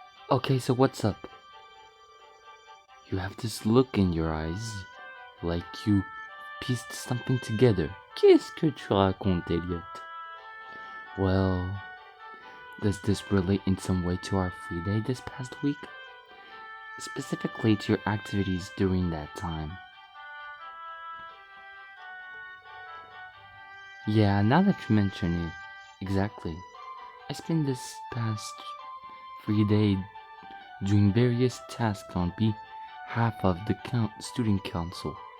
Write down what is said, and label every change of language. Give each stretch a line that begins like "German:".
English: Okay, so what's up? You have this look in your eyes, like you pieced something together.
French: Qu'est-ce que tu racontes, Elliot?
English: Well, does this relate in some way to our free day this past week? Specifically to your activities during that time? Yeah, now that you mention it, exactly. I spent this past free day doing various tasks on behalf of the student council.